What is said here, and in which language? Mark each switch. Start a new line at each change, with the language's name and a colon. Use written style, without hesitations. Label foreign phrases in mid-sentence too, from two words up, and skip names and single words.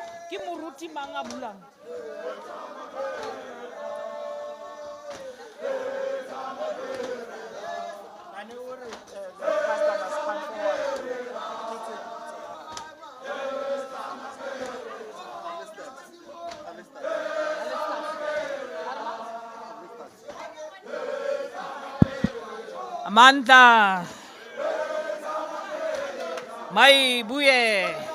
Tswana: Ke moruti mang a bulang? Ane o re,
English: the pastor must come forward.
Zulu: Amandla. Mayibuye.